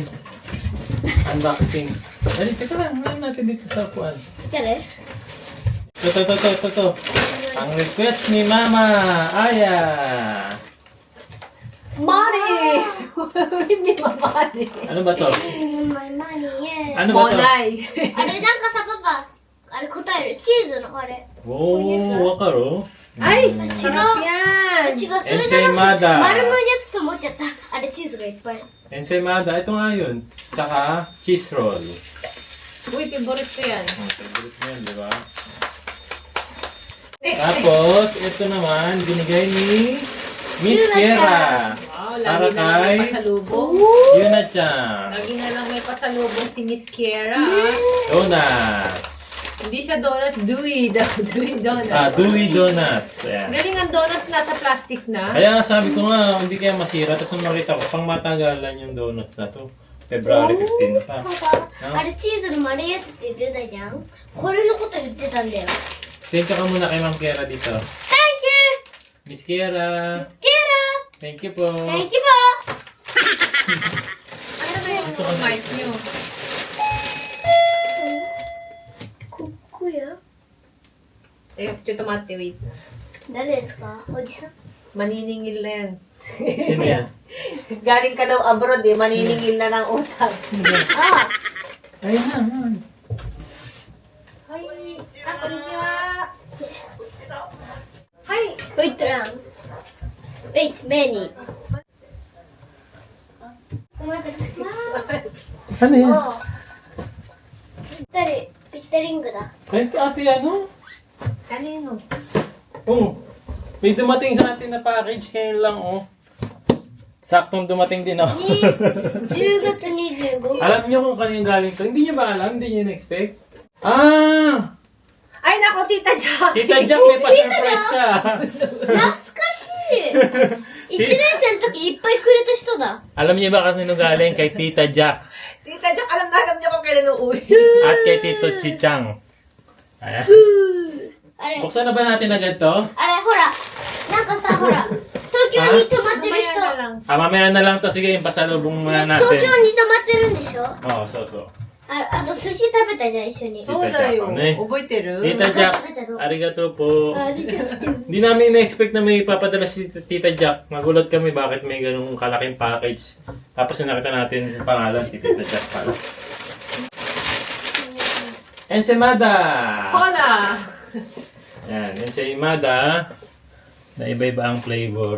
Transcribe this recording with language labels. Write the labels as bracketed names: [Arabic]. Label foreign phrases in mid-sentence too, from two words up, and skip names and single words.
[Filipino] Unboxing. Dali, teka lang. Unahin natin dito sa upuan. Ito. Ang request ni Mama Aya. Money! Hindi ba money? Ano ba to? [English] My money, yeah. [Filipino] Ano ba to? Monay. [Japanese] あれなんかさ、パパ、あれ答える。チーズのあれ。 [Filipino] Oo, wakaro. Ay! Mm. Sarap yan! [Japanese] 違う、それじゃなくて、 [Filipino] Ensaymada. [Japanese] 丸のやつと思っちゃった。あれチーズがいっぱい。 [Filipino] Ensaymada. Ito nga yun. Saka [English] cheese roll. [Filipino] Uy, favorite ko yan. Ang favorite mo yan, di ba? Next. Tapos, ito naman, binigay ni Miss Kiera. Wow, Para lagi na lang may kay pasalubong. Yuna-chan. Lagi na lang may pasalubong si Miss Kiera. Donuts. Hindi siya donuts, Dewey daw. Dewey donuts. Dewey Donuts. Ayan. Galing ang donuts nasa plastic na. Kaya nga sabi ko nga, hindi kaya masira. Tapos nung nakita ko, pang matagalan yung donuts na to. February 15 pa. [Japanese] パパ、あれチーズの丸いやつって言ってたじゃん。これのこと言ってたんだよ。 [English] Thank you [Filipino] ka muna kay Ma'am Kiera dito. [English] Thank you! Miss Kiera. Kira! Thank you po. Thank you po! [Filipino] Ano ba yung mic nyo? [Japanese] こや Eh,ちょっと待って、wait. 誰ですかおじさん [Filipino] Maniningil na yan. Sino yan? Galing ka daw abroad eh, maniningil na ng utang. Ah! Ayun na. [English] Hi! Konnichiwa! Hi! Wait lang. Wait, many. [Filipino] Ano yan? [Japanese] Oh. ピッタリングだ。 [Filipino] Ay, ate ano? Kanino? Oh, may dumating sa atin na package ngayon lang, oh. Saktong dumating din ako. [Japanese] 10月25。 [Filipino] Alam niyo kung kanino galing to? Hindi niyo ba alam? Hindi niyo na-expect? Ah! Ay, nako, Tita Jack! Tita Jack, may pa-surprise ka! [Japanese] 懐かしい。1年生の時いっぱいくれた人だ。 [Filipino] Alam niyo ba kanino galing? Kay Tita Jack Tita Jack, alam niyo kung kailan uuwi. at kay Tito Chichang. Ayan. [Japanese] あれ、 [Filipino] Buksan na ba natin agad to? [Japanese] あれ、ほら。なんかさ、ほら。東京に泊まってる [Filipino] Mamaya [Japanese] 人。 [Filipino] na lang. Mamaya na lang to. Sige, yung pasalubong muna [Japanese] ね東 [Filipino] natin. [Japanese] 京に泊まってるんでしょ [Filipino] Oo, so. [Japanese] あと寿司食べたじゃん、一緒に。そうだよ。ね覚えてる [Filipino] Tita Jack, arigato po. [Japanese] ありがとう。 [Filipino] Hindi namin na-expect na may ipapadala si Tita Jack. Nagulat kami bakit may ganung kalaking package. Tapos nakita natin yung pangalan, Tita Jack pala. Ensaymada! [Spanish] Hola! [Filipino] Yan, ensaymada. Na iba-iba ang flavor.